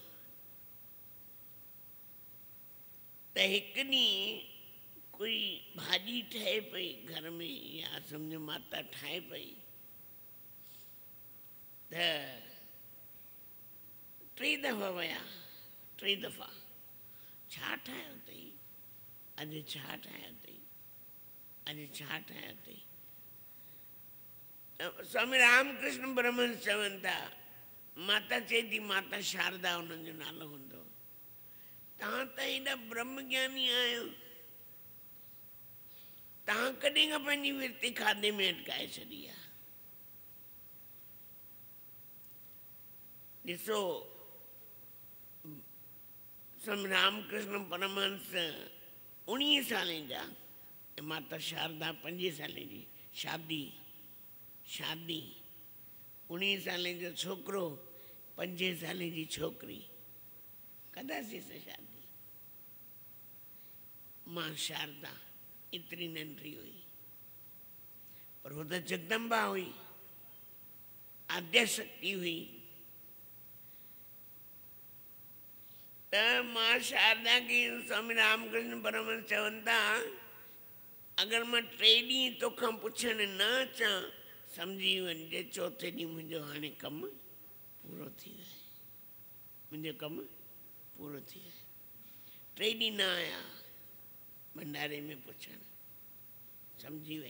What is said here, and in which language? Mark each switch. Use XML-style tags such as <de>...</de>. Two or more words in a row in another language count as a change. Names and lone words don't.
<sd>त हिकु ॾींहुं कोई भाॼी ठहे पई घर में या सम्झो माता ठाहे पई त 3 दफ़ा विया, 3 दफ़ा छा ठाहियो अथई, अॼु छा ठाहियो अथई, अॼु छा ठाहियो अथई। स्वामी रामकृष्ण परमहंस चवनि था, माता चए थी, माता शारदा उन्हनि जो नालो हूंदो, तव्हां त हेॾा ब्रह्म ज्ञानी आहियो, तव्हां कॾहिं खां पंहिंजी विरती खाधे में अटकाए छॾी आहे। ॾिसो स्वामी रामकृष्ण परमहंस 19 साले जा, माता शारदा 5 साले जी, शादी 19 साले जो छोकिरो 5 साले जी छोकिरी, कंदासीं शादी। मां शारदा एतिरी नंढड़ी हुई, पर वो त जगदम्बा हुई, आद्या शक्ति हुई। त मां शारदा खे स्वामी रामकृष्ण परमहंस चवनि था, अगरि मां 3 ॾींहं तोखां पुछण न अचां सम्झी वञिजे 4थे ॾींहुं मुंहिंजो हाणे कमु पूरो थी वियो आहे, मुंहिंजो कमु पूरो थी वियो आहे। 3 ॾींहं न आया भंडारे में पुछण, सम्झी वई।</sd>